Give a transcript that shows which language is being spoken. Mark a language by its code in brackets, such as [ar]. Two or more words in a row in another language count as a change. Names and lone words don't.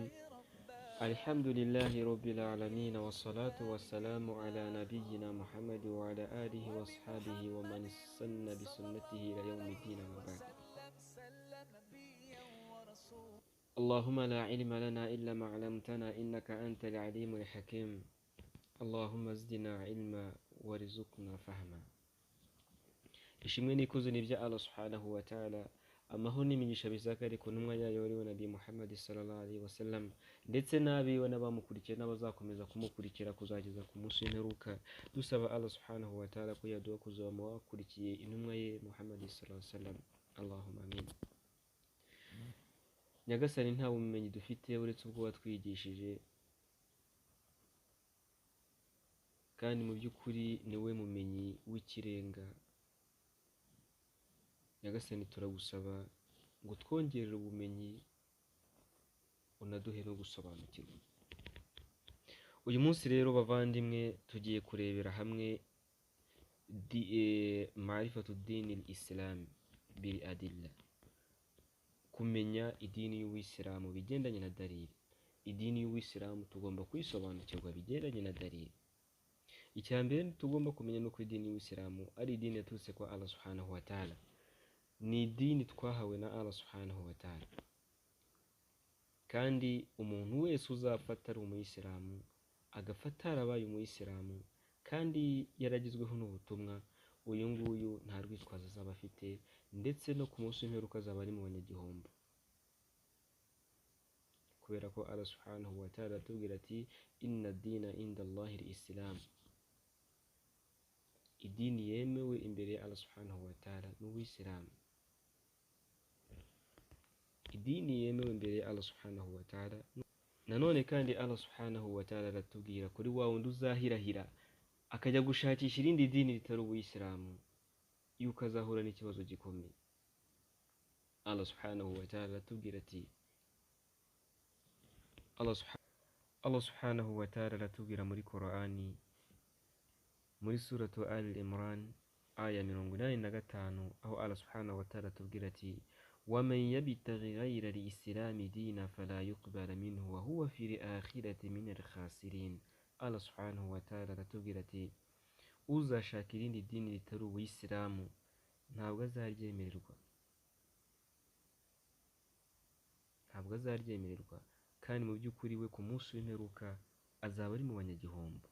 [ar] الحمد لله رب العالمين، والصلاة والسلام على نبينا محمد وعلى آله وأصحابه ومن استنى بسنته إلى يوم الدين. ما بعد، اللهم لا علم لنا إلا ما علمتنا إنك أنت العليم الحكيم. اللهم زدنا علما وارزقنا فهما. [rw] ishimwe n'ikuzo ni ibya Allah [ar] سبحانه وتعالى, [rw] amahoro n'imigisha bizakare ku ntumwa yayo wariwe nabi Muhammad [ar] صلى الله عليه وسلم, [rw] ndetse n'abiwe n'abamukurikiye n'abazakomeza kumukurikira kuzageza ku munsi w'imperuka. Dusaba Allah [ar] سبحانه وتعالى [rw] ko yaduha kuzaba mu bakurikiye intumwa ye Muhammad [ar] صلى الله عليه وسلم. اللهم آمين. [rw] Nyagasani, nta bumenyi dufite uretse ubwo watwigishije, kandi mu by'ukuri niwe mumenyi w'ikirenga. Nyagasani, turagusaba ngo twongerere ubumenyi, unaduhe no gusobanukirwa. Uyu munsi rero bavandimwe, tugiye kurebera hamwe [ar] معرفة دين الإسلام بالأدلة, [rw] kumenya idini y'Uwisilamu bigendanye na dalili. Idini y'Uwisilamu tugomba kuyisobanukirwa bigendanye na dalili. Icya mbere tugomba kumenya nuko idini y'Uwisilamu ari idini yaturutse kwa Allah [ar] سبحانه وتعالى. [rw] Ni idini twahawe na Allah [ar] سبحانه وتعالى, [rw] kandi umuntu wese uzafata ari umuyisilamu, agafata arabaye umuyisilamu kandi yaragizweho n'ubutumwa, uyu nguyu nta rwitwazo azaba afite, ndetse no ku munsi w'imperuka azaba ari mu banyagihombo, kubera ko Allah [ar] سبحانه وتعالى [rw] atubwira ati [ar] إن الدين عند الله الإسلام. [rw] Idini yemewe imbere ya Allah [ar] سبحانه وتعالى [rw] ni Uwisilamu. Idini yemewe imbere ya Allah [ar] سبحانه وتعالى. [rw] Nanone kandi Allah [ar] سبحانه وتعالى [rw] aratubwira kuri wa wundi uzahirahira akajya gushakisha irindi dini ritari Uwisilamu, yuko azahura n'ikibazo gikomeye. Allah [ar] سبحانه وتعالى [rw] aratubwira ati Allah [ar] سبحانه وتعالى [rw] aratubwira muri Qur'ani, muri suratu Al-Imran aya 85, aho Allah [ar] سبحانه وتعالى [rw] atubwira ati [ar] وَمَنْ يَبْتَغِ غَيْرَ الْإِسْلَامِ دِينًا فَلَا يُقْبَلَ مِنْهُ وَهُوَ فِي الْآخِرَةِ مِنَ الْخَاسِرِينَ. [rw] Allah [ar] سبحانه وتعالى [rw] aratubwira ati uzashaka irindi dini ritari Uwisilamu ntabwo azaryemererwa, kandi mu by'ukuri we ku munsi w'imperuka azaba ari mu banyagihombo.